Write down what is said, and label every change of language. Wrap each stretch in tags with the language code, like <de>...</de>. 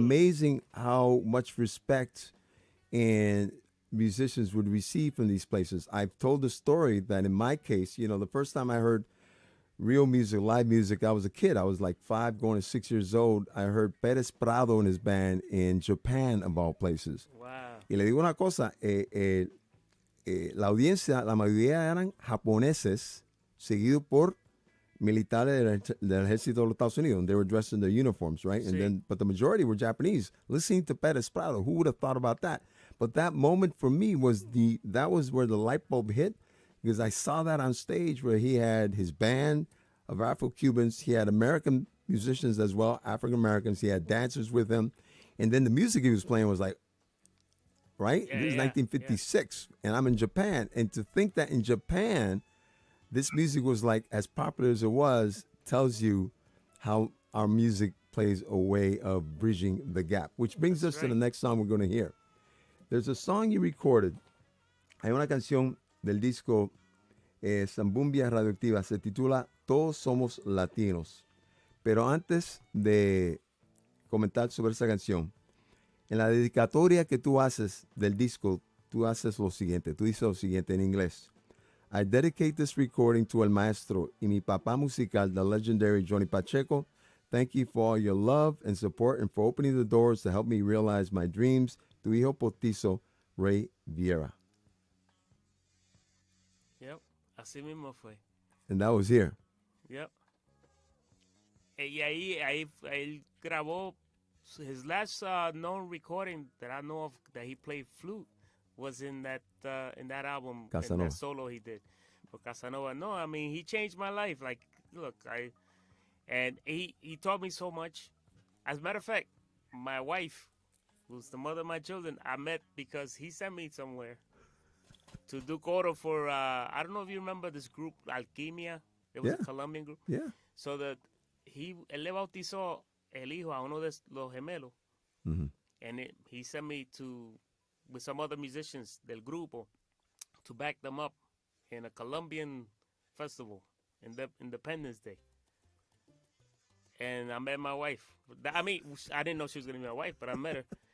<en>amazing how much respect and musicians would receive from these places. I've told the story that in my case, the first time I heard real music, live music, I was a kid. I was like 5 going to 6 years old. I heard Pérez Prado and his band in Japan, of all places. Wow.</en> <es>Y le digo una cosa, la audiencia, la mayoría eran japoneses, seguidos por militares del ejército de los Estados Unidos.</es> <en>They were dressed in their uniforms, right?</en> <es>Sí.</es> <en>But the majority were Japanese. Listening to Pérez Prado, who would have thought about that? But that moment for me that was where the light bulb hit, because I saw that on stage where he had his band of Afro-Cubans. He had American musicians as well, African-Americans. He had dancers with him. And then the music he was playing was like, right? Yeah, This is yeah, 1956, and I'm in Japan. And to think that in Japan, this music was like as popular as it was tells you how our music plays a way of bridging the gap, which brings us to the next song we're going to hear. There's a song you recorded.</en> <es>Hay una canción del disco Zambumbia Radioactiva. Se titula Todos Somos Latinos. Pero antes de comentar sobre esa canción, en la dedicatoria que tú haces del disco, tú haces lo siguiente. Tú dices lo siguiente en inglés.</es> <en>I dedicate this recording to</en> <es>el maestro y mi papá musical,</es> <en>the legendary Johnny Pacheco. Thank you for all your love and support and for opening the doors to help me realize my dreams.</en> <es>Tu hijo postizo, Ray Viera. Yep, así mismo fue.</es> <en>And that was here. Yep.</en> <es>Y ahí él grabó</es> <en>his last known recording that I know of that he played flute was in that album, in that solo he did for Casanova. No, I mean he changed my life. Like, look, he taught me so much. As a matter of fact, my wife, who's the mother of my children, I met because he sent me somewhere to do coro for, I don't know if you remember this group, Alquimia. It was a Colombian group. Yeah. So that</en> <es>él le bautizó el hijo a uno de los gemelos. Mm-hmm.</es> <en>And he sent me with some other musicians</en> <es>del grupo</es> <en>to back them up in a Colombian festival, Independence Day. And I met my wife. I mean, I didn't know she was going to be my wife, but I met her.</en>